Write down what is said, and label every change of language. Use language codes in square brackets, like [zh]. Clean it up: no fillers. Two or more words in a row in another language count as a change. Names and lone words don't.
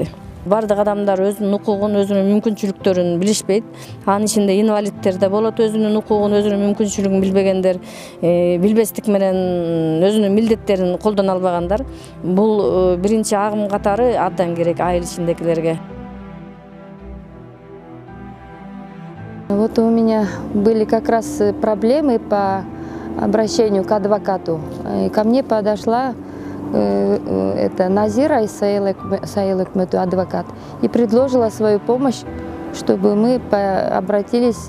[ky] Бардык адамдар өзүнүн укугун, өзүнүн мүмкүнчүлүктөрүн билишпейт. Анын ичинде инвалидтер да болот, өзүнүн укугун, өзүнүн мүмкүнчүлүгүн билбегендер, билбестик менен өзүнүн милдеттерин колдоно албагандар. Бул биринчи агым катары абдан керек айыл ичиндегилерге. [ru] Вот у меня были как раз проблемы по обращению к адвокату. Ко мне подошла это Назира Исаилыкмету, адвокат, и предложила свою помощь, чтобы мы обратились.